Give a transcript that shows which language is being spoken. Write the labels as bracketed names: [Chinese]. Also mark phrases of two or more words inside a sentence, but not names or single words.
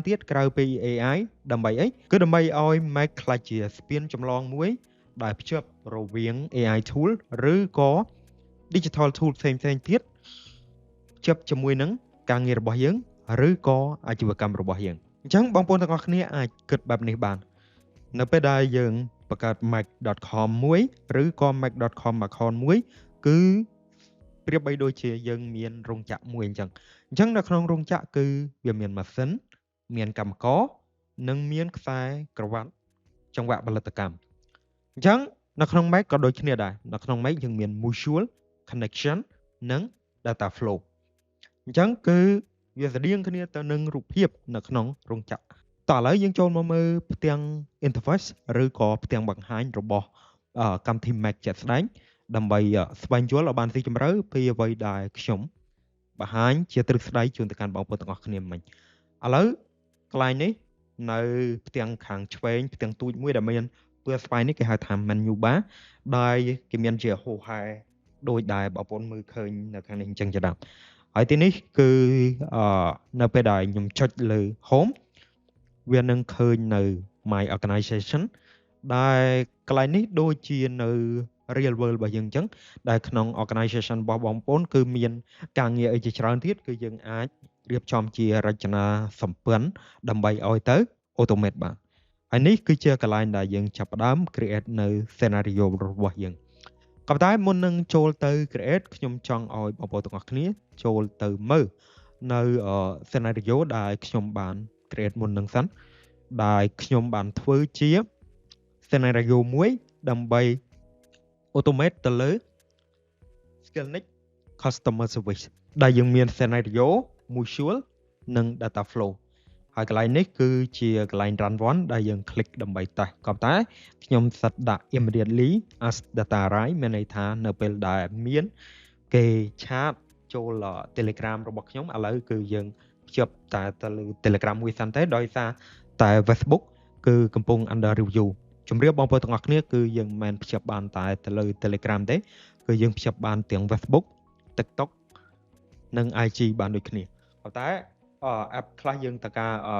[Khmer] ទៀតក្រៅពី AI ដើម្បីអីគឺដើម្បីឲ្យ Make ខ្លះជាស្ពានចម្លងមួយដែលភ្ជាប់រវាង [English] AI tool [Khmer] ឬក៏ [English] digital tool [Khmer] ផ្សេងៗទៀតភ្ជាប់ជាមួយនឹងការងាររបស់យើងឬក៏អាជីវកម្មរបស់យើងអញ្ចឹងបងប្អូនទាំងអស់គ្នាអាចគិតបែបនេះបាននៅពេលដែលយើងបង្កើត make.com មួយឬក៏ [English] make.com account [Khmer] មួយគឺប្រៀបបីដូចជាយើងមានរោងចក្រមួយអញ្ចឹ ងនៅក្នុងរោងចក្រគឺវាមានម៉ាស៊ីនមានកម្មករនិងមានខ្សែក្រវ៉ាត់ចង្វាក់ផលិតកម្មអញ្ចឹងនៅក្នុង make ក៏ដូចគ្នាដែរនៅក្នុង make យើងមាន [English] mutual connection [Khmer] និង [English] data flow [Khmer] អញ្ចឹងគឺវាស្តៀងគ្នាទៅនឹងរូបភាពនៅក្នុងរោងចក្រតោះឥឡូវយើងចូល មកមើលផ្ទាំង interface ឬក៏ផ្ទាំងបង្ហាញរបស់កម្មវិធី Mac ជាក់ស្ដែងដើម្បីស្វែងយល់ឲ្យបានស៊ីជម្រៅពីអ្វីដែលខ្ញុំបង្ហាញជាទ្រឹស្ដីជូនទៅកាន់បងប្អូនទាំងអស់គ្នាមិញឥឡូវកន្លែងនេះនៅផ្ទាំងខាងឆ្វេ ងផ្ទាំងទូចមួយដែលមានពណ៌ស្វាយនេះគេហៅថា [English] menu bar [Khmer] ដែលគេមានជាហូហែដូចដែលបងប្អូនមើលឃើញនៅខាងនេះអញ្ចឹងជាដើមហើយ ទីនេះគឺនៅពេលដែលខ្ញុំចុចលើ home វានឹងឃើញនៅ [English] my organization [Khmer] ដែលកន្លែងនេះដូចជានៅ real world របស់យើងអញ្ចឹងដែលក្នុង organization របស់បងប្អូនគឺមានការងារអីជាច្រើនទៀតគឺយើងអាចរៀបចំជារចនាសម្ព័ន្ធដើម្បីឲ្យទៅ automate បានហើយនេះគឺជាកន្លែងដែលយើងចាប់ផ្ដើម create នៅ scenario របស់យើងក៏ប៉ុន្តែមុននឹងចូលទៅ create ខ្ញុំចង់ឲ្យបងប្អូនទាំងអស់គ្នាចូលទៅមើលនៅ scenario ដែលខ្ញុំបាន create មុននឹងសិនដែលខ្ញុំបានធ្វើជា scenario មួយដើម្បី automate ទៅលើ [English] Skillnet customer service [Khmer] ដែលយើងមាន [English] scenario mutual [Khmer] និង [English] data flow [Khmer] ហើយកន្លែងនេះគឺជាកន្លែង [English] run one [Khmer] ដែលយើង click ដើម្បីតេស្តក៏ប៉ុន្តែខ្ញុំសិតដាក់ [English] immediately as data arrive [Khmer] មានន័យថានៅពេលដែលមានគេឆាតចូល Telegram របស់ខ្ញុំឥឡូវគឺយើងភ្ជាប់តែទៅលើ Telegram មួយសិនទេដោយសារតែ Facebook គឺកំពុង [English] under review [Khmer] ជម្រាបបងប្អូនទាំងអស់គ្នាគឺយើងមិនមែនភ្ជាប់បានតែទៅលើ Telegram ទេគឺយើងភ្ជាប់បានទាំង Facebook, TikTok និង IG បានដូចគ្នាប៉ុន្តែapp ខ្លះយើងតើការ